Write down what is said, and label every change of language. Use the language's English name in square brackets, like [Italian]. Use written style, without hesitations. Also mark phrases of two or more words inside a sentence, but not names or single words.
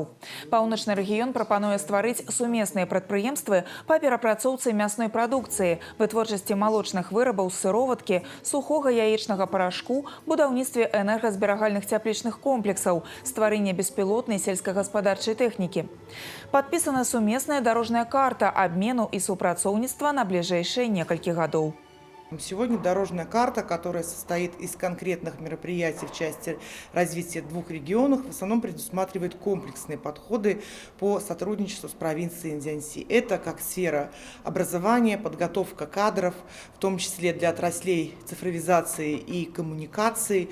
[Belarusian] Паўночны рэгіён прапануе стварыць сумесныя прадпрыемствы па перапрацоўцы мясной прадукцыі, вытворчасці малочных вырабаў з сыроваткі, сухога яечнага парашку, будаўніцтве энергазберагальных цяплічных комплексаў, стварэнне беспілотнай сельскагаспадарчай тэхнікі. Падпісана сумесная дарожная карта абмену і супрацоўніцтва на бліжэйшыя некалькі гадоў. [Russian] Сегодня дорожная карта, которая состоит из конкретных мероприятий в части развития двух регионов, в основном предусматривает комплексные подходы по сотрудничеству с провинцией Дзяньси. Это как сфера образования, подготовка кадров, в том числе для отраслей цифровизации и коммуникации.